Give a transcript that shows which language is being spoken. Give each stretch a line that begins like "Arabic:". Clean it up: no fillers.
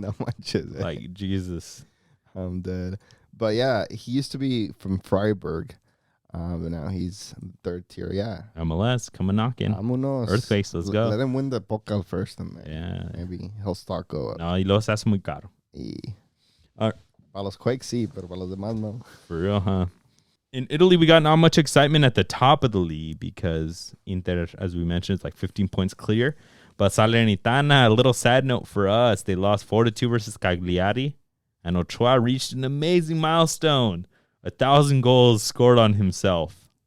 Spanish: No manches.
English: Like, Jesus. I'm dead. But yeah, he used to be from Freiburg, but now he's third tier. Yeah. MLS, come and knocking.
Spanish: Vámonos.
English: Earthquakes, let's go. Let him win the Pokal first, and then maybe he'll start go up.
Spanish: No, y los hace muy caro. Para los Quakes, sí, pero para los demás, no.
English: For real, huh? In Italy, we got not much excitement at the top of the league because Inter, as we mentioned, is like 15 points clear. But Salernitana, a little sad note for us, they lost 4-2 versus Cagliari. And Ochoa reached an amazing milestone. 1,000 goals scored on himself.